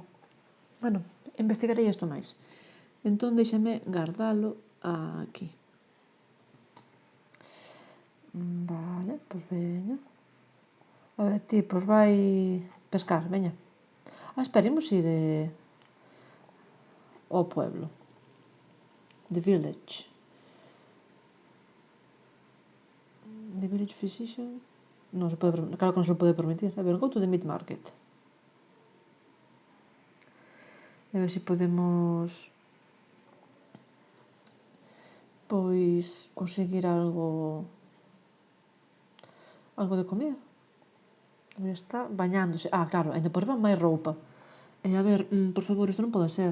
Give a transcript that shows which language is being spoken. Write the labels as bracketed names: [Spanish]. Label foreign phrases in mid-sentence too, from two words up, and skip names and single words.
[Galician] Bueno, investigarei isto máis. Entón, déxame gardalo aquí. Vale, pois veña. A ver, ti, pois vai pescar, veña. Espera, imos ir ao pueblo. [English] The village. The village physician... [Galician] non se pode, claro que non se pode permitir. A ver, [English] go to the meat market. [Galician] A ver se podemos... pois conseguir algo de comida. Está bañándose. Claro, ainda por riba máis roupa. A ver, por favor, isto non pode ser.